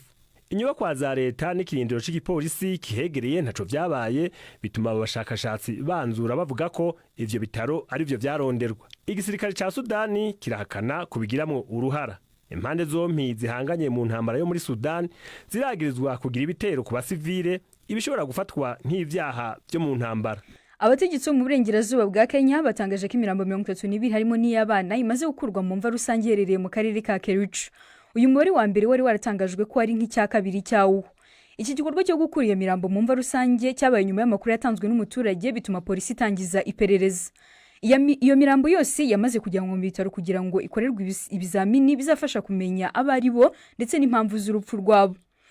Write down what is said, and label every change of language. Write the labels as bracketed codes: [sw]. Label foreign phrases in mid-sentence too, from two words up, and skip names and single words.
[rn] Inyubakwa za leta n'ikirindiro cy'igipolisi kihegereye ntaco vyabaye, bituma abashakashatsi banzura bavuga ko ivyo bitaro ari byo vyaronderwa. Igisirikare ca Sudani kirahakana kubigiramwo uruhara. Impande zompi zihanganye mu ntambara yo muri Sudan ziragirizwa kugira ibitero ku basivile, ibishobora gufatwa nk'ivyaha byo mu ntambara. [rw] Abategetsi mu burengerazuba bwa Kenya batangaje ko imirambo 32 harimo n'iy'abana imaze gukurwa mu mva rusange yerereye mu karere ka Kericho. Uyu mubare wa mbere wari waratangajwe ko ari nk'icya kabiri cyawo. Iki gikorwa cyo gukura iyo mirambo mu mva rusange cyabaye nyuma y'amakuru yatanzwe n'umuturage, bituma polisi itangiza iperereza. Iyo mirambo yose yamaze kujyanwa mu bitaro kugira ngo ikorerwe ibizamini bizafasha kumenya abari bo ndetse n'impamvu z'urupfu rwabo.